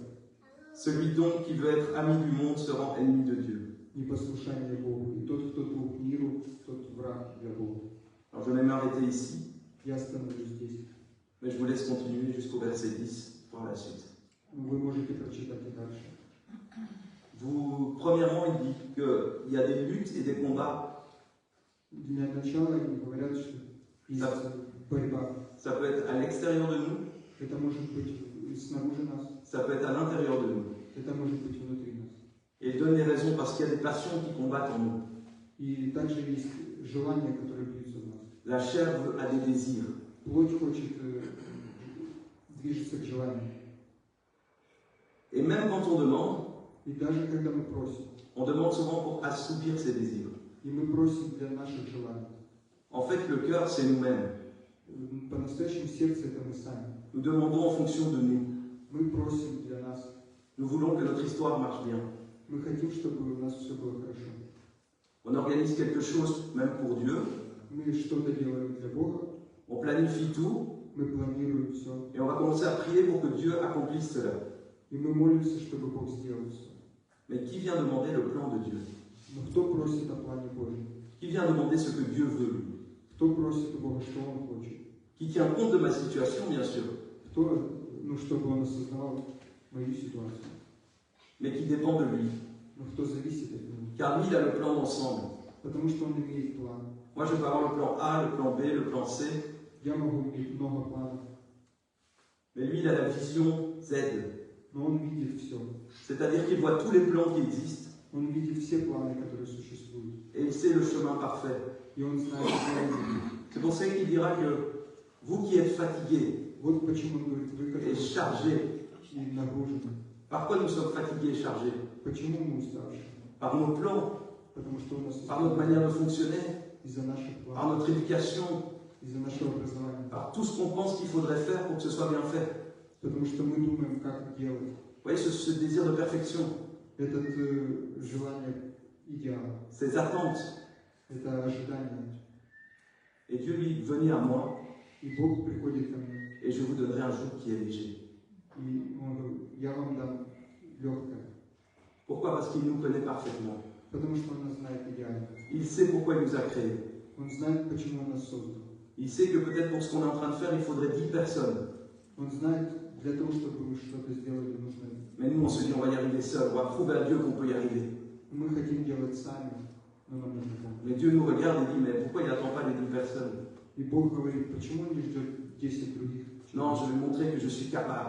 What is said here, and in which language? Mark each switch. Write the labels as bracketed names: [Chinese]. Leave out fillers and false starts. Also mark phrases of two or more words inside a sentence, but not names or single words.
[French] Celui donc qui veut être ami du monde se rend ennemi de Dieu. [Russian] непослушание Богу? И тот, кто друг миру, тот враг для Бога. [French] Alors je vais m'arrêter ici, [Russian] Я остановлюсь здесь. [French] mais je vous laisse continuer jusqu'au verset 10 pour la suite. [Russian] Вы можете прочитать и дальше. [French] Premièrement, il dit qu'il y a des luttes et des combats. [Russian] Для начала они говорят, что есть борьба. [French] Ça peut être à l'extérieur de nous, [Russian] Это может быть снаружи нас, [French] ça peut être à l'intérieur de nous. [Russian] это может быть внутри нас. [French] Et il donne les raisons parce qu'il y a des passions qui combattent en nous. [Russian] И также есть желания, которые бьются в нас. [French] La chair a des désirs. [Russian] Плоть хочет движется к желанию. [French] Et même quand on demande, [Russian] И даже когда мы просим, [French] on demande souvent pour assouvir ses désirs. [Russian] и мы просим для наших желаний. [French] En fait, le cœur, c'est nous-mêmes. [Russian] По-настоящему сердце это мы сами. [French] Nous demandons en fonction de nous. [Russian] Мы просим для нас, [French] Nous voulons que notre histoire marche bien. [Russian] мы хотим, чтобы у нас все было хорошо. [French] On organise quelque chose même pour Dieu. [Russian] Мы что-то делаем для Бога, [French] On planifie tout. [Russian] мы планируем все, [French] Et on va commencer à prier pour que Dieu accomplisse cela. [Russian] и мы молимся, чтобы Бог сделал все. [French] Mais qui vient demander le plan de Dieu? [Russian] Но кто просит о плане Божьем? [French] Qui vient demander ce que Dieu veut? [Russian] Кто просит у Бога, что Он хочет? [French] Qui tient compte de ma situation, bien sûr, [Russian] Кто, чтобы Он осознавал мою ситуацию? [French] mais qui dépend de lui. [Russian] Но кто зависит от Него? [French] Car lui, il a le plan d'ensemble. [Russian] Потому что Он имеет план. [French] Moi, je peux avoir le plan A, le plan B, le plan C, [Russian] Я могу иметь много планов, [French] mais lui, il a la vision Z. [Russian] но Он видит все. [French] C'est-à-dire qu'il voit tous les plans qui existent [Russian] Он видит все планы, которые существуют. [French] et il sait le chemin parfait. [Russian] И Он знает правильно. [French] C'est pour ça qu'il dira que vous qui êtes fatigués [Russian] Вот почему Он говорит, вы [French] et [Russian] которые [French] chargés, [Russian] и нагружены. [French] par quoi nous sommes fatigués et chargés? [Russian] Почему мы уставшие? [French] Par nos plans, [Russian] Потому что у нас [French] par notre manière de fonctionner, [Russian] из-за наших [French] par [Russian] планов, [French] notre éducation, [Russian] из-за нашего образования. [French] par tout ce qu'on pense qu'il faudrait faire pour que ce soit bien fait. [Russian] Потому что мы думаем, как делать. [French] Vous voyez, ce désir de perfection, [Russian] Это желание идеала, [French] ces attentes. [Russian] это ожидание. [French] Et Dieu lui, venez à moi [Russian] И Бог приходит ко мне, [French] et je vous donnerai un joug qui est léger. [Russian] и Он говорит, я вам дам легкое. [French] Pourquoi? Parce qu'il nous connaît parfaitement. [Russian] Потому что Он нас знает идеально. [French] Il sait pourquoi il nous a créés. [Russian] Он знает, почему Он нас создал. [French] Il sait que peut-être pour ce qu'on est en train de faire, il faudrait 10 personnes. [Russian] Он знает, для того, чтобы мы что-то сделали, нужно. [French] Mais nous, on se dit, on va y arriver seul. On va prouver à Dieu qu'on peut y arriver. [Russian] Мы хотим делать сами, но нам нужно Бог. [French] Mais Dieu nous regarde et dit, mais pourquoi il n'attend pas les 10 personnes? [Russian] И Бог говорит, почему Он не ждет 10 других? [French] Non, je vais montrer que je suis capable.